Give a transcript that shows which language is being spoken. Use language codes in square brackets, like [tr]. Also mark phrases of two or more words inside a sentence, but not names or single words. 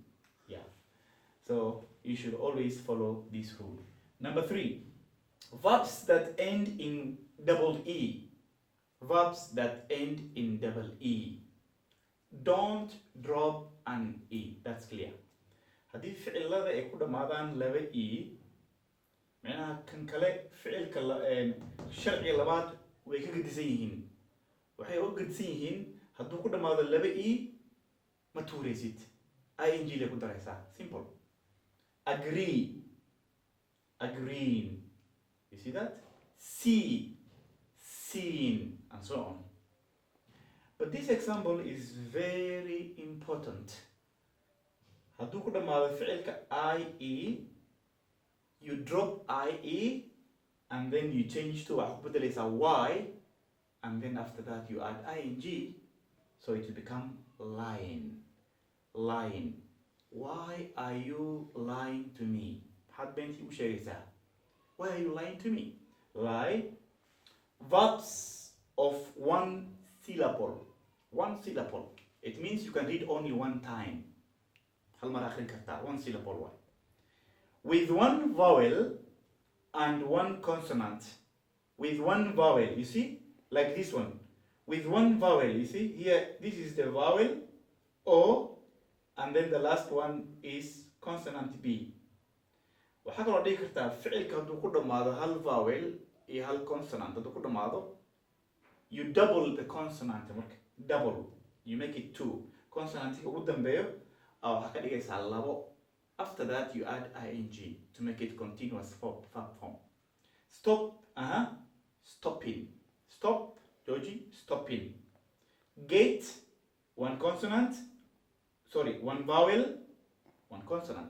[en] Yeah, so you should always follow this rule. Number 3, verbs that end in double e. Verbs that end in double e. Don't drop an e. That's clear. [so] haddii ficilada ay ku dhamaadaan laba e, macnaha kan kale ficilka sharciga labaad way ka gedisan yihiin. Waxay u gedisan yihiin hadduu ku dhamaado laba e ma tuuraysid, ing lay ku daraysaa. [en] Simple. Agree, agreeing. You see that? See, seeing, and so on. But this example is very important. [so] Hadduu ku dhamaado ficilka ie, [en] you drop ie and then you change to [so] waxaa ku bedelaysaa y, [en] and then after that you add ing, so it will become lying. Lying. Why are you lying to me? [so] Maxaad beentii u sheegaysaa? [en] Why are you lying to me? Lie. Verbs of one syllable. One syllable. It means you can read only one time. [so] Hal mar akhrin kartaa. [en] One syllable one. with one vowel and one consonant. With one vowel, you see, like this one. With one vowel, you see, here, this is the vowel O, and then the last one is consonant B. [so] waxaa kaloo dhigi kartaa ficilka hadduu ku dhammaado hal vowel iyo hal consonant hadduu ku dhammaado, [en] you double the consonant marka, double, you make it two. [so] Consonantiga ugu dambeeyo waxaa ka dhigaysaa labo. [en] After that you add ing to make it continuous verb form. Stop, stopping. Stop, Georgie, stopping. Gate, one consonant, sorry, one vowel, one consonant.